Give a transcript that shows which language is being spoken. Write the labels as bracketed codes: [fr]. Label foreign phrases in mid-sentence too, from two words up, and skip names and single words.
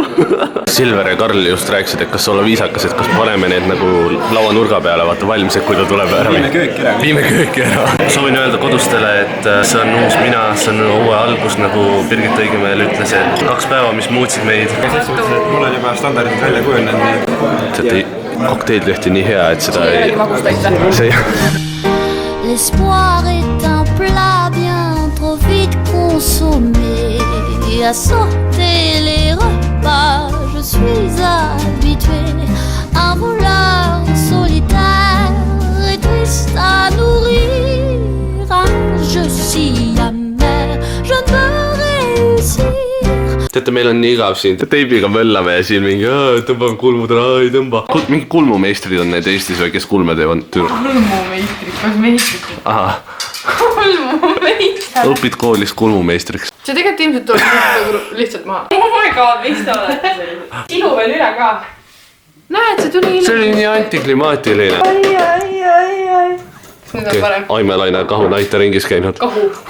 [et] Silver ja Karl just rääkisid, et kas olla viisakas, et kas paneme need nagu lauanurga peale, vaata valmised, kui ta tuleb ära. Viime kööki ära. Soovin öelda kodustele, et see on uus mina, see on uue algus, nagu Birgit Õigemeel ütles, et 2 päeva, mis muutsid meid. Mul on juba standardid välja kujunenud. Kokteil tehti nii hea, et seda ei... [fr] L'espoir est un plat bien trop vite consommé. À sauter les repas, je suis habituée. Un voleur solitaire et triste à nourrir. Un jeu si amer, je ne peux réussir. [et] Teate, meil on nii igav siin, teibiga möllame ja siin mingi tõmbame kulmud ära, ei tõmba. Mingi kulmumeistrid on need Eestis või kes kulme teevad? Kulmumeistrid, kas meistrid? Aha, Kulmumeistrid. õpid koolis kulmumeistriks. See tegelikult ilmselt tuleb lihtsalt maha. [en] Oh my god, [et] miks te olete selline? Silu veel üle ka. Näed, see tuli See oli nii antiklimaatiline. Nüüd on parem. Aimelaine Kahu näite ringis käinud. Kahu.